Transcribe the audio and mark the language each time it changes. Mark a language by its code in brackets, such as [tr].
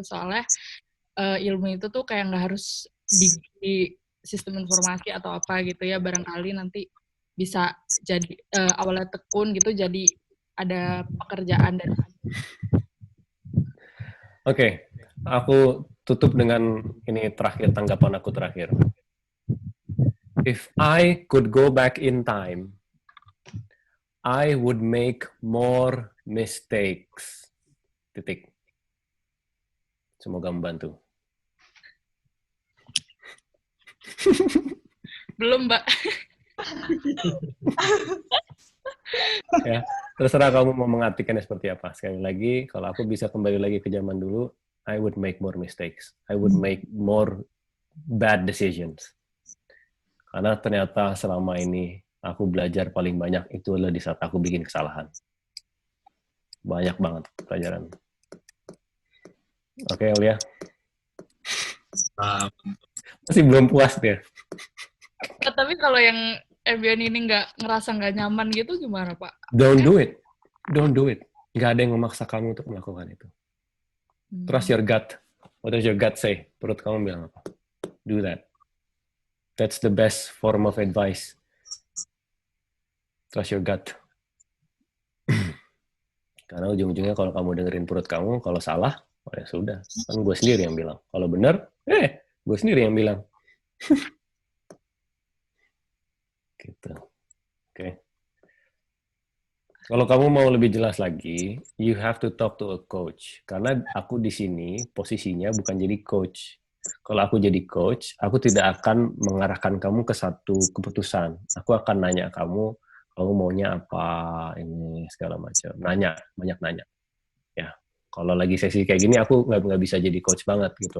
[id] Soalnya ilmu itu tuh kayak nggak harus di sistem informasi atau apa gitu ya, barangkali nanti bisa jadi awalnya tekun gitu, jadi ada pekerjaan dan Oke, aku tutup dengan ini terakhir, tanggapan aku terakhir. [en] If I could go back in time, I would make more mistakes. [id] Titik. Semoga membantu. Belum, Mbak. Ya, terserah kamu mau mengartikannya seperti apa. Sekali lagi, kalau aku bisa kembali lagi ke zaman dulu, [en] I would make more mistakes. I would make more bad decisions. [id] Karena ternyata selama ini aku belajar paling banyak itu adalah di saat aku bikin kesalahan. Banyak banget pelajaran. Oke, Aulia. Masih belum puas dia. Tapi kalau yang MUN ini ngerasa nggak nyaman gitu gimana, Pak? [en] Don't do it. Don't do it. [id] Nggak ada yang memaksa kamu untuk melakukan itu. [en] Trust your gut. What does your gut say? [id] Perut kamu bilang apa? [en] Do that. That's the best form of advice. Trust your gut. [id] Karena ujung-ujungnya kalau kamu dengerin perut kamu, kalau salah, oh ya sudah. Kan gue sendiri yang bilang. Kalau benar, gue sendiri yang bilang. Gitu. Oke. Kalau kamu mau lebih jelas lagi, [en] you have to talk to a coach. [id] Karena aku di sini posisinya bukan jadi coach. Kalau aku jadi coach, aku tidak akan mengarahkan kamu ke satu keputusan. Aku akan nanya kamu maunya apa, ini segala macam. Nanya, banyak nanya. Ya, kalau lagi sesi kayak gini, aku nggak bisa jadi coach banget gitu.